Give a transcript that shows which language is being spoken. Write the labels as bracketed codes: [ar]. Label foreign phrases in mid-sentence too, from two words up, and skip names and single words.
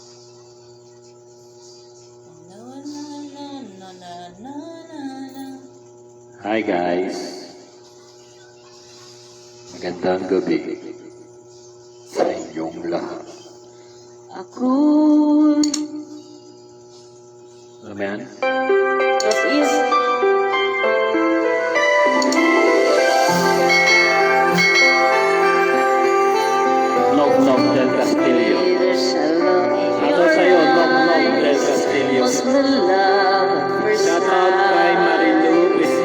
[en] No, no, no, no, no, no, no. Hi guys. [tl] Magandang gabi sa inyong lahat. Ako'y Ano ba yan? [en] as is. [tl] Nog Nog del Castillo. Ano sa'yo, Nog Nog del Castillo? [en] Was the love at first Shout out kay sight. Marilu